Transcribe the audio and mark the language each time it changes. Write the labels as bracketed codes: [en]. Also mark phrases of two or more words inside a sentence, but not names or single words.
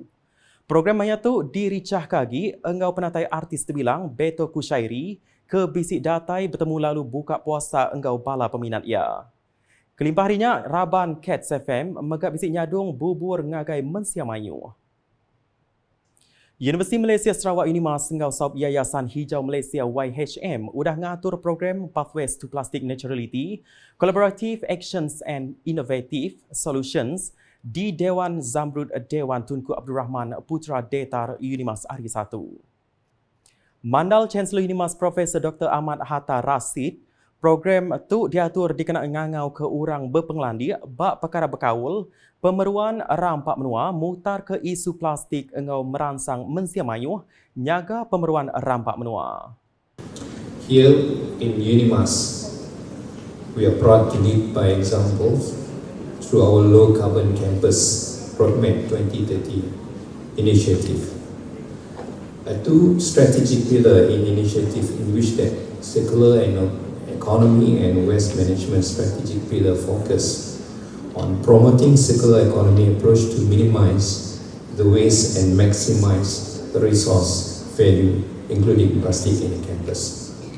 [iba] Program mayatu diricah kagi enggau penatai artis terbilang Beto Kushairi ke bisik datai bertemu lalu buka puasa enggau bala peminat ia. Kelimpah harinya, Raban Cats FM megak bisik nyadung bubur ngagai mensia mayu. Universiti Malaysia Sarawak Unimas engau sahab Yayasan Hijau Malaysia YHM udah ngatur program Pathways to Plastic Neutrality, Collaborative Actions and Innovative Solutions di Dewan Zamrud Dewan Tunku Abdul Rahman Putra Detar Unimas hari Sabtu. Mandal Chancellor Unimas Profesor Dr. Ahmad Hatta Rasid, program tu diatur dikena ngangau ke orang berpengelandi bak perkara berkawul, pemeruan rampak menua mutar ke isu plastik engau merangsang mensia mayuh nyaga pemeruan rampak menua. [en] Here in Unimas, we are proud to lead by example through our low carbon campus Roadmap 2030 initiative. Two strategic pillars in initiative in which that circular and economy and waste management strategic pillar focus on promoting circular economy approach to minimize the waste and maximize the resource value, including plastic in the campus.